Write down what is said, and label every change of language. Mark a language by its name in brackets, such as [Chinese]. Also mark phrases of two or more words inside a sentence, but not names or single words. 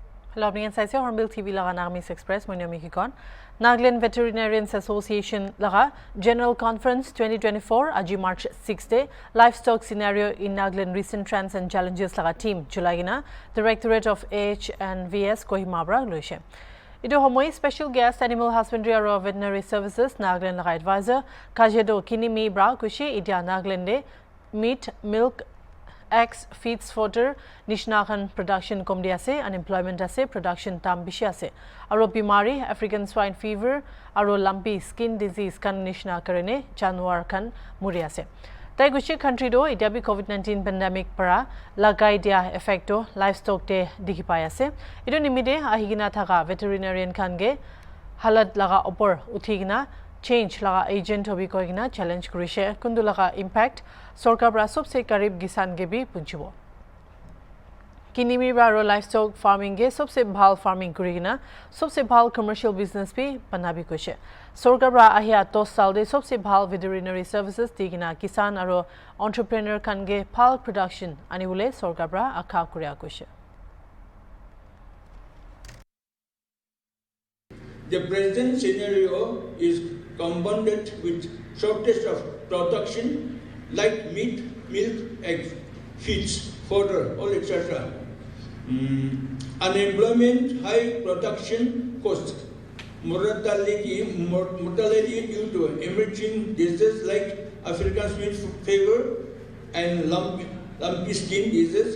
[English] Hello, I'm [Naga Pidgin] HornbillTV laga NAGAMESE Express. My name is Hikon. Nagaland Veterinarians Association laga General Conference 2024 aji March 6 day. [English] Livestock scenario in Nagaland recent trends and challenges [Naga Pidgin] laga team July gina Directorate of HNVS Kohimabra loise. Ito homoy [English] special guest [Naga Pidgin] Animal Husbandry aro Veterinary Services Nagaland laga advisor Kajedo Kinimi Bra kushi idia Nagalande [English] meat, milk, eggs, feeds, fodder, [Naga Pidgin] Nishnakan production komdi ase, unemployment ase, production tam bishi ase. Aro bimari, [English] African swine fever, [Naga Pidgin] aro [English] lumpy skin disease [Naga Pidgin] kan nishna karene, Januar kan muri ase. Tai gushi country do itabi [English] COVID-19 pandemic [Naga Pidgin] para lagai dia effecto livestock de dikipai ase. Ito nimide ahigina thaka veterinarian kange halat laga opor uthigina change laga agent hobi koigina challenge kurishe kundu laga impact सरकार बरा सबसे करीब किसान के भी पुंचबो किनिमी बारो [English] livestock farming [Naga Pidgin] के सबसे भाल फार्मिंग करिगिना सबसे भाल [English] commercial business [Naga Pidgin] भी बनाबी कोशे सरकार बरा आहिया 10 साल दे सबसे भाल [English] veterinary services [Naga Pidgin] दिगिना किसान आरो एंटरप्रेन्योर खानगे भाल प्रोडक्शन आनिबुले सरकार बरा आखा कुरिया कोशे [English] The present scenario is compounded with shortage of production like meat, milk, eggs, feeds, fodder, all etc. Unemployment, high production cost, mortality due to emerging diseases like African swine fever and lumpy skin disease.